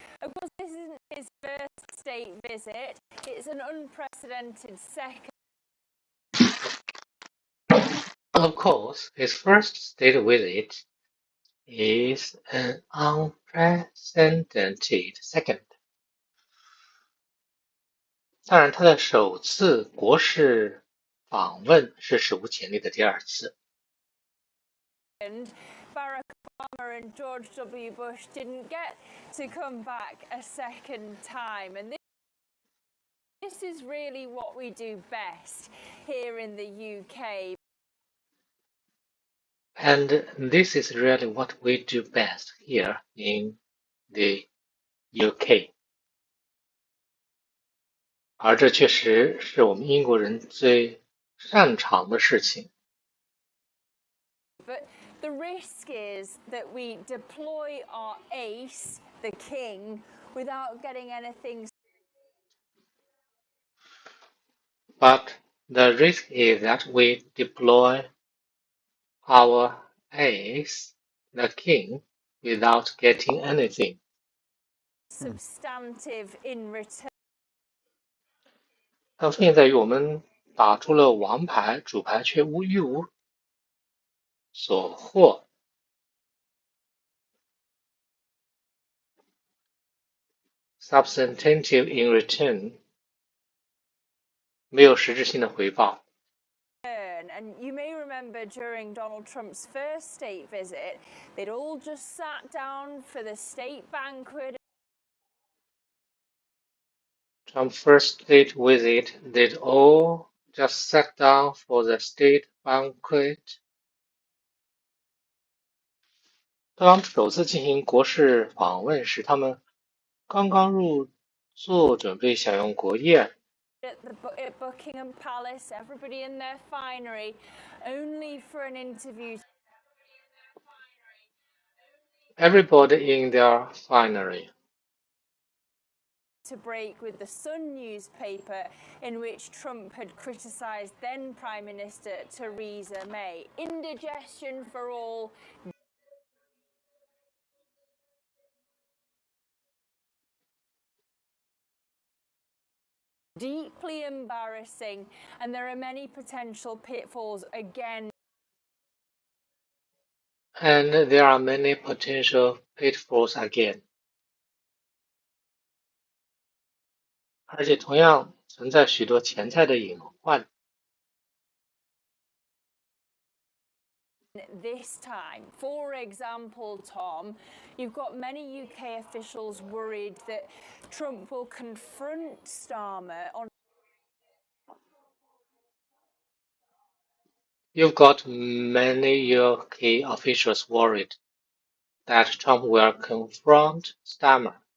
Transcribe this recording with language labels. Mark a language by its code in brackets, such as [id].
[en] Of course, this isn't his first state visit. It's an unprecedented second. Of course, his first state visit is an unprecedented second. [zh] 当然，他的首次国事访问是史无前例的第二次。 [en] Barack Obama and George W. Bush didn't get to come back a second time, and this is really what we do best here in the UK. And this is really what we do best here in the UK. [zh] 而这确实是我们英国人最擅长的事情。 [en] But the risk is that we deploy our ace, the king, without getting anything. But the risk is that we deploy our ace, the king, without getting anything substantive in return. [zh] 但风险在于我们打出了王牌，主牌却一无所获。 [en] Substantive in return， [zh] 没有实质性的回报。 [en] And you may remember during Donald Trump's first state visit, they'd all just sat down for the state banquet. Trump's first state visit, they'd all just sat down for the state banquet. [zh] 特朗普首次进行国事访问时，他们刚刚入座，准备享用国宴。 [en] At Buckingham Palace, everybody in their finery, only for an interview. Everybody in their finery. To break with the Sun newspaper, in which Trump had criticised then Prime Minister Theresa May. Indigestion for all. Deeply embarrassing, and there are many potential pitfalls again. And there are many potential pitfalls again. [zh] 而且同样存在许多潜在的隐患。 [en] This time, for example, Tom, you've got many UK officials worried that Trump will confront Starmer on. You've got many UK officials worried that Trump will confront Starmer.